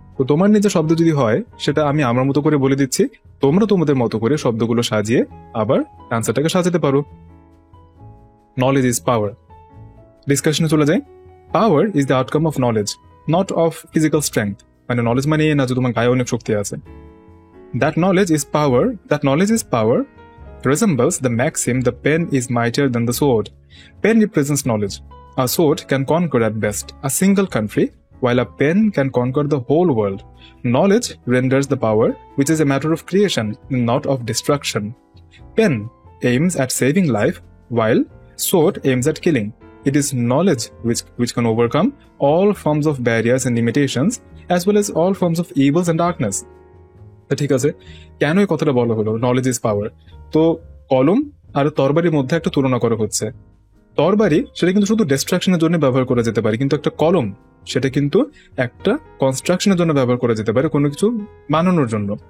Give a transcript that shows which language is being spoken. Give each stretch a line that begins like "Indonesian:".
Bangla: তো তোমার নিজের শব্দ যদি হয়, সেটা আমি আমার মতো করে বলে দিচ্ছি, তোমরা তোমাদের মতো করে শব্দগুলো সাজিয়ে আবার অ্যান্সারটাকে সাজাতে পারো।
English: Knowledge is power.
Bangla: ডিসকাশনে চলে যাই।
English: Power is the outcome of knowledge, not of physical strength.
Bangla: মানে নলেজ মানে না যে তোমার গায়ে অনেক শক্তি আছে।
English: That knowledge is power resembles the maxim, the pen is mightier than the sword. Pen represents knowledge. A sword can conquer at best a single country, while a pen can conquer the whole world. Knowledge renders the power, which is a matter of creation, not of destruction. Pen aims at saving life, while sword aims at killing. It is knowledge which can overcome all forms of barriers and limitations, as well as all forms of evils and darkness.
Bangla: ঠিক আছে, কেন এই কথাটা বলা হলো
English: Knowledge is power?
Bangla: তো কলম আর তরবারির মধ্যে একটা তুলনা করা হচ্ছে। তরবারি সেটা কিন্তু শুধু ডিস্ট্রাকশনের জন্য ব্যবহার করা যেতে পারে, কিন্তু একটা কলম সেটা কিন্তু একটা কনস্ট্রাকশনের জন্য ব্যবহার করা যেতে পারে, কোনো কিছু বানানোর জন্য।